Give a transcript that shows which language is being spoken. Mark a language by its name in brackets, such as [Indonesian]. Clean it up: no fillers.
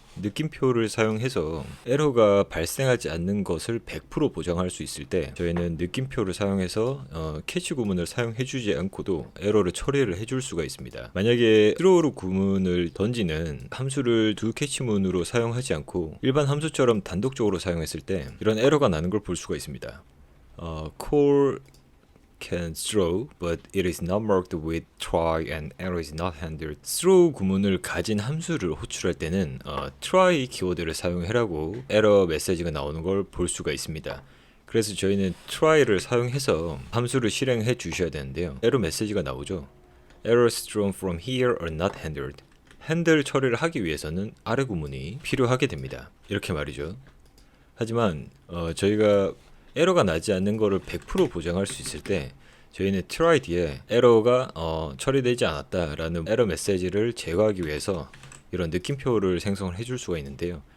[Korean] 느낌표를 사용해서 에러가 발생하지 않는 것을 100% 보장할 수 있을 때 저희는 느낌표를 사용해서 캐치 구문을 사용해주지 않고도 에러를 처리를 해줄 수가 있습니다. 만약에 throw로 구문을 던지는 함수를 두 캐치문으로 사용하지 않고 일반 함수처럼 단독적으로 사용했을 때 이런 에러가 나는 걸 볼 수가 있습니다. [English] call can throw, but it is not marked with try and error is not handled. [Korean] throw 구문을 가진 함수를 호출할 때는 try 키워드를 사용해라고 에러 메시지가 나오는 걸 볼 수가 있습니다. 그래서 저희는 try를 사용해서 함수를 실행해 주셔야 되는데요. 에러 메시지가 나오죠. [English] Errors thrown from here are not handled. [Korean] 핸들 처리를 하기 위해서는 아래 구문이 필요하게 됩니다. 이렇게 말이죠. 하지만 저희가 에러가 나지 않는 것을 100% 보장할 수 있을 때 저희는 try 뒤에 에러가 처리되지 않았다라는 에러 메시지를 제거하기 위해서 이런 느낌표를 생성을 해줄 수가 있는데요.